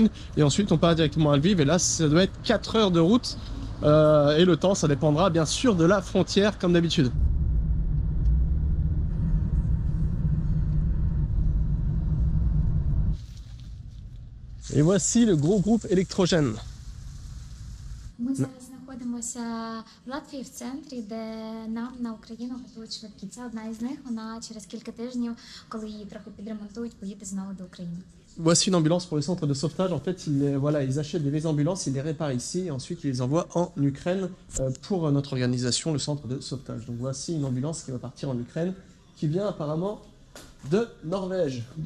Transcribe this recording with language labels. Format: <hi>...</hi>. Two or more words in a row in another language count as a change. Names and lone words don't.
<fr>Et ensuite, on part directement à Lviv. Et là, ça doit être 4 heures de route. Et le temps, ça dépendra bien sûr de la frontière, comme d'habitude. Et voici le gros groupe électrogène.</fr> <uk>Ми зараз знаходимося в Латвії, в центрі, де нам на Україну готують швидкі. Це одна із них, вона через кілька тижнів, коли її трохи підремонтують, поїде знову до України.</uk> <fr>Voici une ambulance pour le centre de sauvetage. En fait, ils achètent des vieilles ambulances, ils les réparent ici et ensuite ils les envoient en Ukraine pour notre organisation, le centre de sauvetage. Donc voici une ambulance qui va partir en Ukraine, qui vient apparemment de Norvège.</fr>